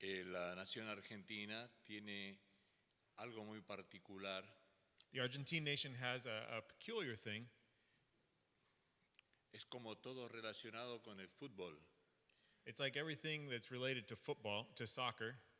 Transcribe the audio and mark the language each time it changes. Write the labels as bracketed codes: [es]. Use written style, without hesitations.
[es] La nación argentina tiene algo muy particular. [en] The Argentine nation has a peculiar thing. [es] Es como todo relacionado con el fútbol. [en] It's like everything that's related to football, to soccer.